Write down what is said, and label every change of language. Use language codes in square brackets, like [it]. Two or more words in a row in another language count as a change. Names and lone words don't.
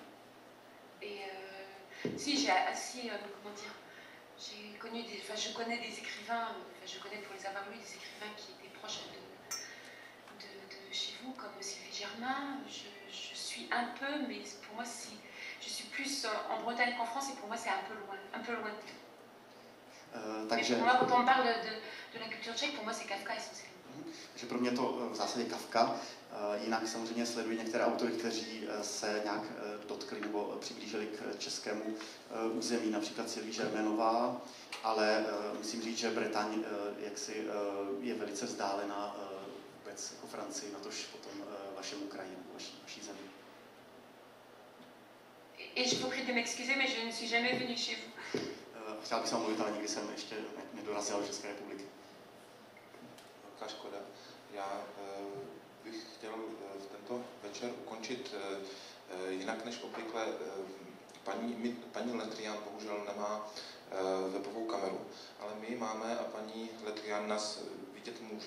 [fr] Et comment dire, je connais des écrivains, je connais pour les avoir lus des écrivains qui étaient proches de chez vous, comme Sylvie Germain. Je suis un peu, mais pour moi, je suis plus en Bretagne qu'en France, et pour moi, c'est un peu loin. [cs] Takže... [fr] Pour moi, quand on parle de la culture tchèque, pour moi, c'est Kafka essentiellement. [cs] Že pro mě to v zásadě Kafka, jinak samozřejmě sleduji některé autory, kteří se nějak dotkli nebo přiblížili k českému území, například Sylvie Germanová, ale musím říct, že Bretaň jaksi je velice vzdálená vůbec jako Francii, natož potom vašemu kraji, vaší zemi. [fr] Et je vous prie de m'excuser, mais je ne suis jamais venue chez vous. [cs] Chtěl bych se omluvit, ale nikdy jsem ještě nedorazil do České republiky. Velká škoda. Já bych chtěl tento večer ukončit jinak než obvykle. Paní Letrian bohužel nemá webovou kameru, ale my ji máme a paní Letrian nás vidět může.